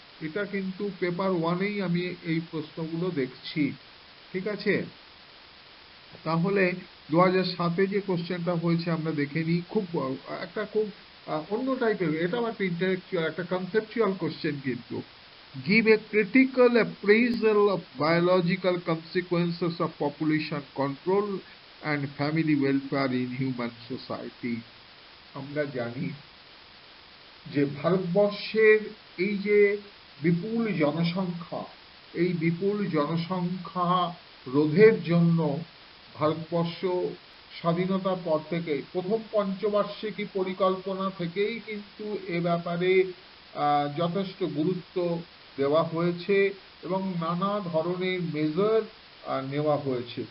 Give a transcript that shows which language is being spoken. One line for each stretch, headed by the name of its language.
Bangla: এটা কিন্তু পেপার 1-এই আমি এই প্রশ্নগুলো দেখছি। ঠিক আছে, তাহলে 2007-এ যে কোশ্চেনটা হয়েছে আমরা দেখে নিই। একটা খুব অন্য টাইপের, এটাও একটা ইন্টেলেকচুয়াল, একটা কনসেপচুয়াল কোশ্চেন কিন্তু।
English: Give a critical appraisal of biological consequences of population control and family welfare in human society.
Bangla: আমরা জানি যে ভারতবর্ষের এই যে বিপুল জনসংখ্যা, এই বিপুল জনসংখ্যা রোধের জন্য ভারতবর্ষ স্বাধীনতার পর থেকে প্রথম পঞ্চবার্ষিকী পরিকল্পনা থেকেই কিন্তু এ ব্যাপারে যথেষ্ট গুরুত্ব দেওয়া হয়েছে এবং নানা ধরনের মেজার নেওয়া হয়েছে।